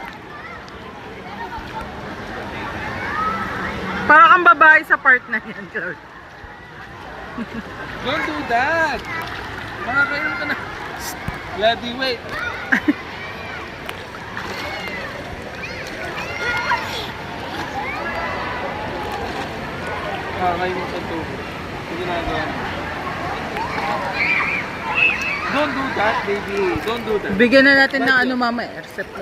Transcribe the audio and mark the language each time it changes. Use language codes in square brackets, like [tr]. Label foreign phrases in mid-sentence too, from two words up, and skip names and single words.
[tl] Para kang babae sa part na yan, Cloud. [en] Don't do that. [tl] Makakainom ka na. [en] Bloody wait. [tl] Makakainom sa tubo. Yung ginagawa mo. [en] Don't do that, baby. Don't do that. [tl] Bigyan na natin ng ano mama, Erceplo.